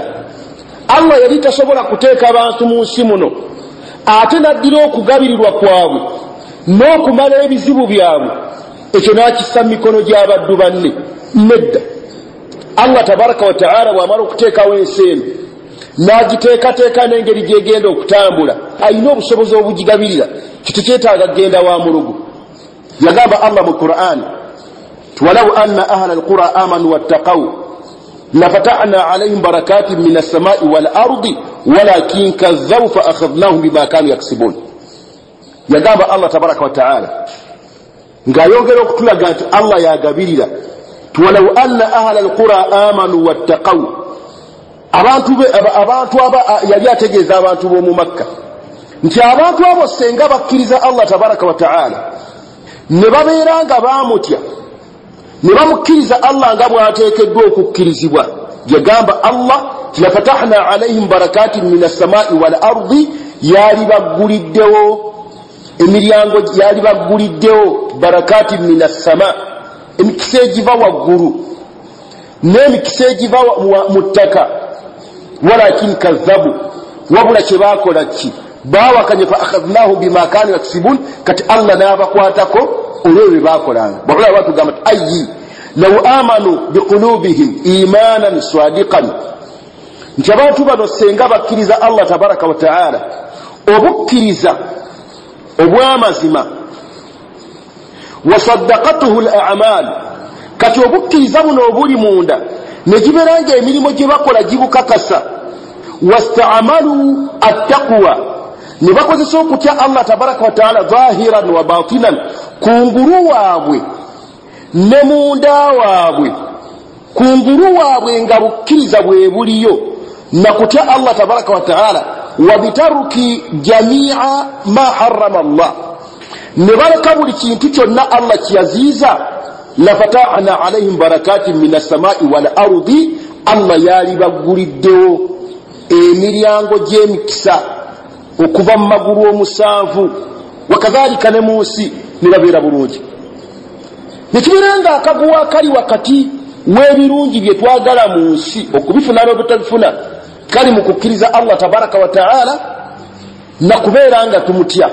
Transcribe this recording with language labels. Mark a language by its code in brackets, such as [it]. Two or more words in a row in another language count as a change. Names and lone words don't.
[lg] Allah yali tasobola kuteeka abantu mu nsi muno ate naddira okugabirirwa kwabwe n'okumala ebizibu byabwe ekyo n'akissa mu mikono gy'abaddu banne. Nedda, Allah [ar] تبارك وتعالى [lg] bw'amala okuteekawo ensi eno n'agiteekateeka n'engeri gy'egenda okutambula alina obusobozi obugigabirira kitekyetaaga kgenda wa mulugu. Yagamba Allah mu Qur'an, [ar] ولو أن أهل القرى آمنوا واتقوا لفتحنا عليهم بركات من السماء والأرض ولكن كذبوا فأخذناهم بما كانوا يكسبون. [lg] Yagamba Allah [ar] تبارك وتعالى [lg] ng'ayongera okutulaga nti Allah yagabirira, [ar] ولو أن أهل القرى آمنوا واتقوا, [lg] abantu yali ategeeza abantu b'omu Makka nti abantu abo senga bakkiriza Allah [ar] تبارك وتعالى [lg] ne babeera nga baamutya ne bamukkiriza Allah nga bw'ateekeddwa okukkirizibwa. [ar] Yagamba Allah لفتحنا عليهم بركات من السماء والأرض, [lg] yali bagguliddewo emiryango, yali bagguliddewo [ar] بركات من السماء, [lg] emikisa egiva waggulu n'emikisa egiva mu ttaka. [ar] ولكن كذبوا, [lg] wabula kye baakola ki? [ar] Baawakanye فأخذناهم بما كانوا يكسبون, [lg] kati Allah n'abakwatako olw'ebyo bye baakolanga. Bwabula batugamba nti [ar] أي لو آمنوا بقلوبهم إيمانا صادقا, [lg] nti abantu bano senga bakkiriza Allah [ar] تبارك وتعالى [lg] obukkiriza obw'amazima, [ar] وصدقته الأعمال, [lg] kati obukkiriza buno obuli munda ne giberanga emirimu gye bakola gibukakasa. [ar] واستعملوا التقوى, [lg] ne bakozesa okutya [ar] Allah تبارك وتعالى ظاهرا وباطنا, [lg] kungulu waabwe ne munda waabwe. Kungulu waabwe nga bukkiriza bwe buliyo na kutya Allah [ar] تبارك وتعالى, وبتركهم جميع ما حرم الله, [lg] ne baleka buli kintu kyonna Allah kiyaziiza. [ar] لفتحنا عليهم بركات من السماء والأرض, [lg] Allah yali bagguliddewo emiryango gy'emikisa okuva mu magulu omusanvu, wakadhalika ne mu nsi ne babeera bulungi. Ne kibeera nga akaguwa akali wakati w'ebirungi bye twagala mu nsi okubifuna n'obutabifuna kali mu kukkiriza Allah [ar] تبارك وتعالى [lg] na kubeera nga tumutya.